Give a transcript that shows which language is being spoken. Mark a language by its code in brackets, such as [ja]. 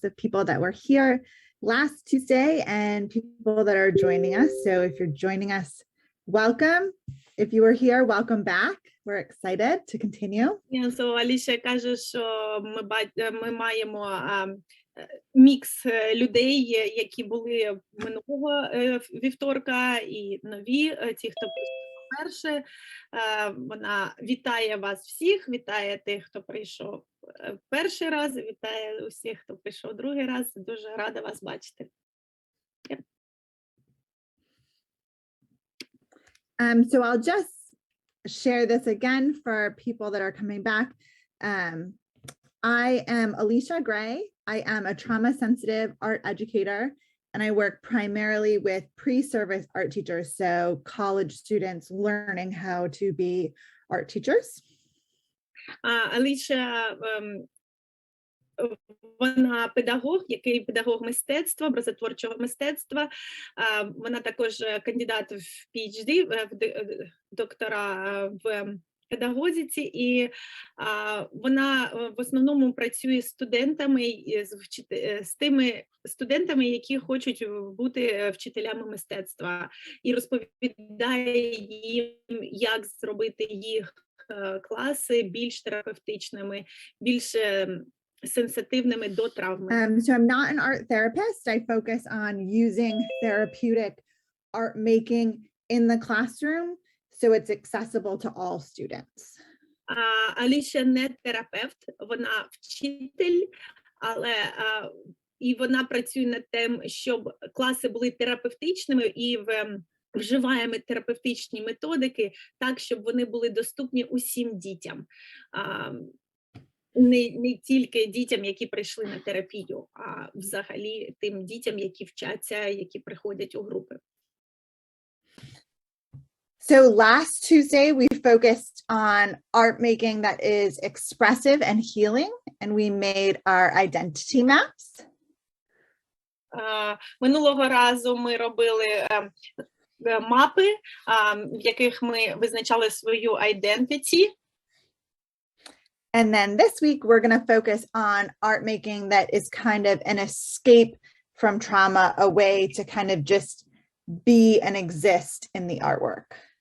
[en] of people that were here last Tuesday and people that are joining us. So if you're joining us, welcome. If you were here, welcome back. We're excited to continue. [uk] So Alicia каже, що ми маємо мікс людей, які були минулого вівторка, і нові, ті, хто прийшов вперше. Вона вітає вас всіх, вітає тих, хто прийшов перший раз, вітає усіх, хто прийшов другий раз. Дуже рада вас бачити. [en] So I'll just share this again for people that are coming back. I am Alicia Gray. I am a trauma-sensitive art educator, and I work primarily with pre-service art teachers, so college students learning how to be art teachers. [uk] Alicia, вона педагог, який педагог мистецтва, образотворчого мистецтва. Вона також кандидат в PhD, доктора в педагогіці, і вона в основному працює з студентами, з тими студентами, які хочуть бути вчителями мистецтва, і розповідає їм, як зробити їх класи більш терапевтичними, більш сенситивними до травми. [en] So I'm not an art therapist. I focus on using therapeutic art making in the classroom so it's accessible to all students. [uk] Аліша не терапевт, вона вчитель, але і вона працює над тим, щоб класи були терапевтичними і вживаємо терапевтичні методики так, щоб вони були доступні усім дітям. Не тільки дітям, які прийшли на терапію, а взагалі тим дітям, які вчаться, які приходять у групи. [en] So last Tuesday, we focused on art making that is expressive and healing, and we made our identity maps. [uk] Минулого разу ми робили мапи, в яких ми визначали свою identity. [en] And then this week, we're going to focus on art making that is kind of an escape from trauma, a way to kind of just be and exist in the artwork.